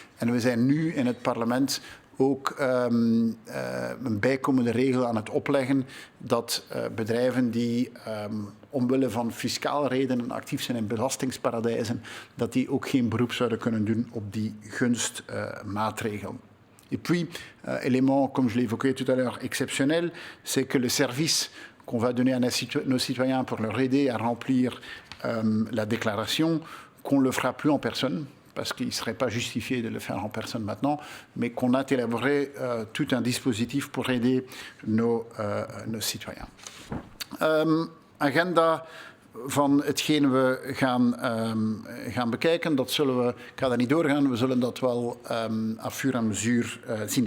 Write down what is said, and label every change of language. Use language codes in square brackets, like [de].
[nl] En we zijn nu in het parlement ook een bijkomende regel aan het opleggen dat bedrijven die omwille van fiscale redenen actief zijn in belastingsparadijzen, dat die ook geen beroep zouden kunnen doen op die gunstmaatregel. [fr] Et puis, élément, comme je l'ai évoqué tout à l'heure, exceptionnel, c'est que le service qu'on va donner à nos citoyens pour leur aider à remplir la déclaration, qu'on ne le fera plus en personne, parce qu'il ne serait pas justifié de le faire en personne maintenant, mais qu'on a élaboré tout un dispositif pour aider nos citoyens. [nl] Agenda van hetgeen we gaan bekijken, dat zullen we, ik ga daar niet doorgaan, we zullen dat wel [fr] à fur et à mesure [nl] zien.